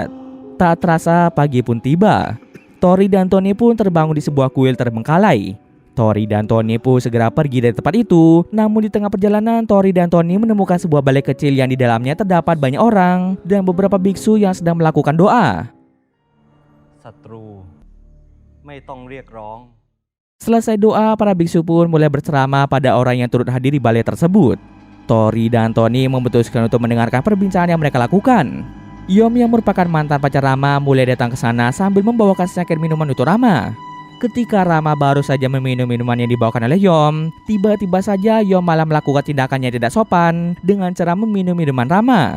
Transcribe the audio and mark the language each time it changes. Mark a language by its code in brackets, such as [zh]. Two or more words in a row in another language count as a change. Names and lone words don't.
[id] Tak terasa pagi pun tiba. Tori dan Tony pun terbangun di sebuah kuil terbengkalai. Tori dan Tony pun segera pergi dari tempat itu. Namun di tengah perjalanan, Tori dan Tony menemukan sebuah balai kecil yang di dalamnya terdapat banyak orang dan beberapa biksu yang sedang melakukan doa. [th] ศัตรูไม่ต้องเรียกร้อง [id] Selesai doa, para biksu pun mulai berceramah pada orang yang turut hadir di balai tersebut. Tori dan Tony memutuskan untuk mendengarkan perbincangan yang mereka lakukan. Yom yang merupakan mantan pacar Rama mulai datang ke sana sambil membawakan secangkir minuman untuk Rama. Ketika Rama baru saja meminum minuman yang dibawakan oleh Yom, tiba-tiba saja Yom malah melakukan tindakan yang tidak sopan dengan cara meminum minuman Rama.